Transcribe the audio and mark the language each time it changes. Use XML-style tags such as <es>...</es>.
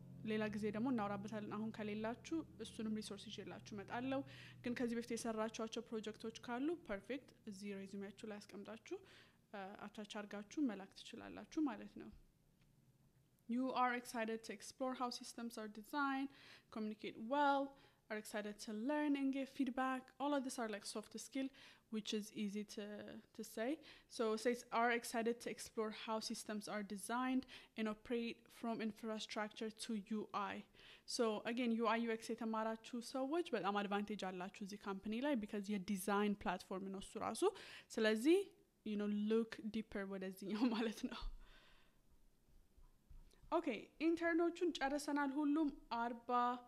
<am>ሌላ ጊዜ ደግሞ እናወራበታለን አሁን ከሌላችሁ እሱንም ሪሶርስ ይዤላችሁ መጣለው ግን ከዚህ በፊት የሰራችኋቸው ፕሮጀክቶች ካሉ ፐርፌክት እዚህ ሬዚዩሜያችሁ ላይ አስቀምጣችሁ አታች አርጋችሁ መላክ ትችላላችሁ ማለት ነው</am> <en>You are excited to explore how systems are designed, communicate well, are excited to learn and give feedback. All of these are like soft skill, which is easy to say. So it says are excited to explore how systems are designed and operate from infrastructure to UI. So again,</en> <am>UI UX የተማራችሁ ሰዎች በጣም advantage አላችሁ እዚህ company ላይ</am> <en>because your design platform</en> <am>ነው እሱ ራሱ ስለዚህ</am> <en>look deeper</en> <am>ወደዚህኛው ማለት ነው ኦኬ ኢንተርኖቹን ጨርሰናል ሁሉም 40</am>